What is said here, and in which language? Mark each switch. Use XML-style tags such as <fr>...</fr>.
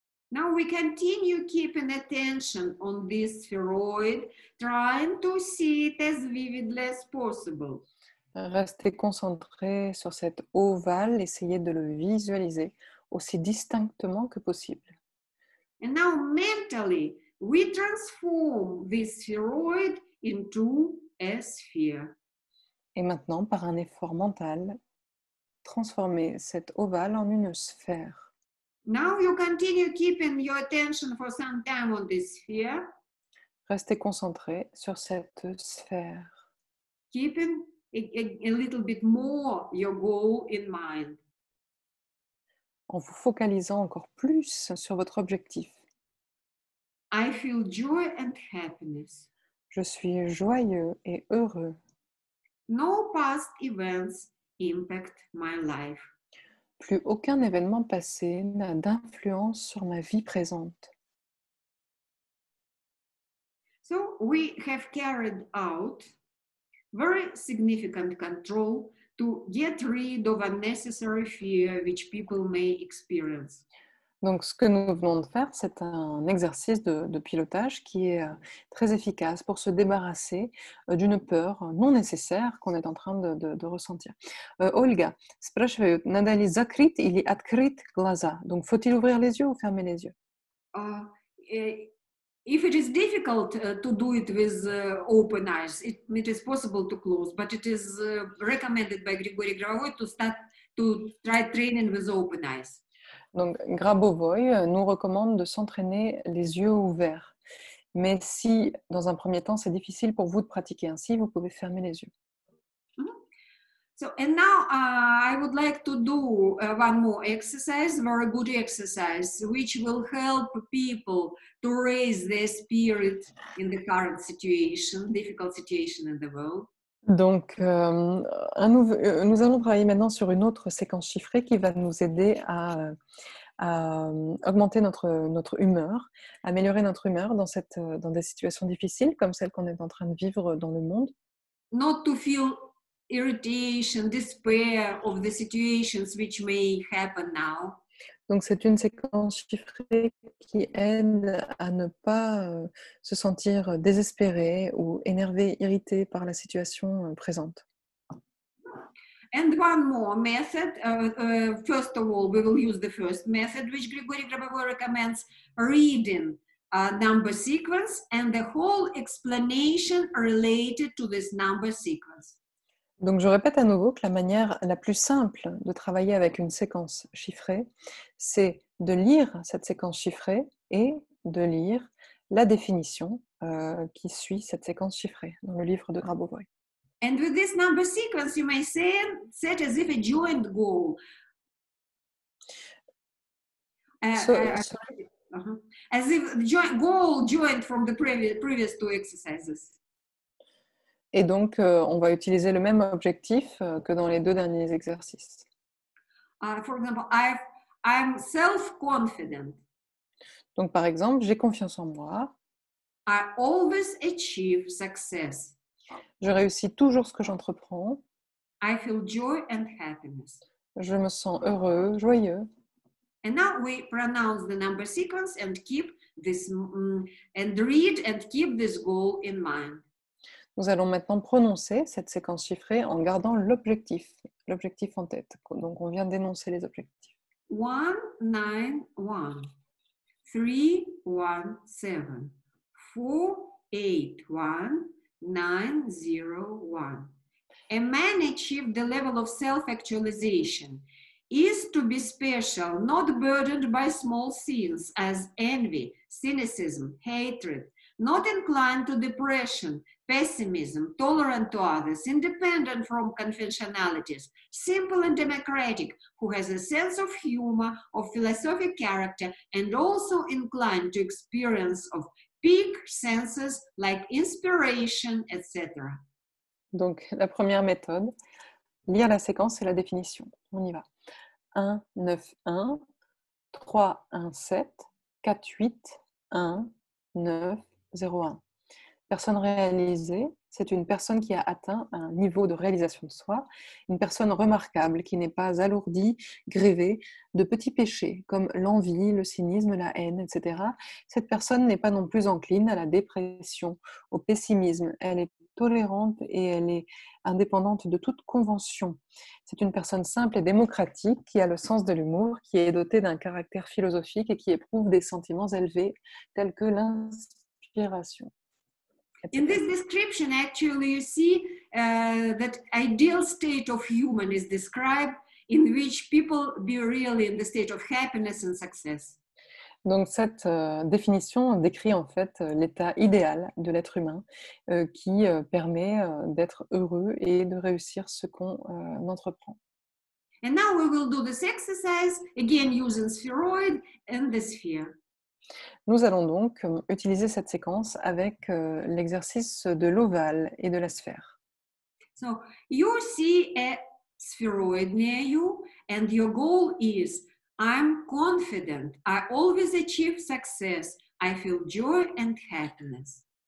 <en>Now we continue keeping attention on this spheroid, trying to see it as vividly as possible.</en> <fr>Restez concentré sur cet ovale, essayez de le visualiser aussi distinctement que possible.</fr> <en>And now mentally, we transform this spheroid into a sphere.</en> <fr>Et maintenant, par un effort mental, transformez cet ovale en une sphère.</fr> <en>Now you continue keeping your attention for some time on this sphere.</en> <fr>Restez concentré sur cette sphère.</fr> <en>Keeping a little bit more your goal in mind.</en> <fr>En vous focalisant encore plus sur votre objectif.</fr> <en>I feel joy and happiness.</en> <fr>Je suis joyeux et heureux.</fr> <en>No past events impact my life.</en> <fr>Plus aucun événement passé n'a d'influence sur ma vie présente.</fr> <en>So we have carried out very significant control to get rid of unnecessary fear which people may experience.</en> <fr>Donc, ce que nous venons de faire, c'est un exercice de pilotage qui est très efficace pour se débarrasser d'une peur non nécessaire qu'on est en train de ressentir.</fr> <ru>Olga, спрашивают, надо ли закрыть или открыть глаза?</ru> <fr>Donc, faut-il ouvrir les yeux ou fermer les yeux?</fr> <en>If it is difficult to do it with open eyes, it is possible to close, but it is recommended by Grigory Grabovoi to try training with open eyes.</en> <fr>Donc, Grabovoi nous recommande de s'entraîner les yeux ouverts. Mais si, dans un premier temps, c'est difficile pour vous de pratiquer ainsi, vous pouvez fermer les yeux.</fr> <en>So, and now I would like to do one more exercise, very good exercise, which will help people to raise their spirit in the current situation, difficult situation in the world.</en> <fr>Donc, nous allons travailler maintenant sur une autre séquence chiffrée qui va nous aider à augmenter notre humeur, améliorer notre humeur dans des situations difficiles comme celles qu'on est en train de vivre dans le monde.</fr> <en>Not to feel irritation, despair of the situations which may happen now.</en> <fr>Donc, c'est une séquence chiffrée qui aide à ne pas se sentir désespéré ou énervé, irrité par la situation présente.</fr> <en>And one more method. First of all, we will use the first method, which Grigory Grabovoi recommends, reading number sequence and the whole explanation related to this number sequence.</en> <fr>Donc, je répète à nouveau que la manière la plus simple de travailler avec une séquence chiffrée, c'est de lire cette séquence chiffrée et de lire la définition qui suit cette séquence chiffrée dans le livre de Grabovoi.</fr> <en>And with this number sequence, you may set as if a joint goal. As if goal joined from the previous two exercises.</en> <fr>Et donc, on va utiliser le même objectif que dans les 2 derniers exercices.</fr> <en>For example, I'm self-confident.</en> <fr>Donc, par exemple, j'ai confiance en moi.</fr> <en>I always achieve success.</en> <fr>Je réussis toujours ce que j'entreprends.</fr> <en>I feel joy and happiness.</en> <fr>Je me sens heureux, joyeux.</fr> <en>And now we pronounce the number sequence and keep this and read and keep this goal in mind.</en> <fr>Nous allons maintenant prononcer cette séquence chiffrée en gardant l'objectif en tête. Donc, on vient d'énoncer les objectifs. 1, 9, 1, 3, 1, 7, 4, 8, 1, 9, 0, 1.</fr> <en>A man achieved the level of self-actualization is to be special, not burdened by small sins as envy, cynicism, hatred, not inclined to depression, pessimism, tolerant to others, independent from conventionalities, simple and democratic, who has a sense of humor, of philosophic character, and also inclined to experience of peak senses like inspiration, etc.</en> <fr>Donc, la première méthode, lire la séquence et la définition. On y va. 1, 9, 1, 3, 1, 7, 4, 8, 1, 9, 0, 1. Personne réalisée, c'est une personne qui a atteint un niveau de réalisation de soi, une personne remarquable qui n'est pas alourdie, grévée de petits péchés comme l'envie, le cynisme, la haine, etc. Cette personne n'est pas non plus encline à la dépression, au pessimisme. Elle est tolérante et elle est indépendante de toute convention. C'est une personne simple et démocratique qui a le sens de l'humour, qui est dotée d'un caractère philosophique et qui éprouve des sentiments élevés tels que l'inspiration.</fr> <en>In this description, actually, you see that ideal state of human is described in which people be really in the state of happiness and success.</en> <fr>Donc cette définition décrit en fait l'état idéal de l'être humain qui permet d'être heureux et de réussir ce qu'on entreprend.</fr> <en>And now we will do this exercise again using spheroid and the sphere.</en> <fr>Nous allons donc utiliser cette séquence avec l'exercice de l'ovale et de la sphère.</fr> <en>So you see a spheroid near you and your goal is I'm confident, I always achieve success, I feel joy and happiness.</en>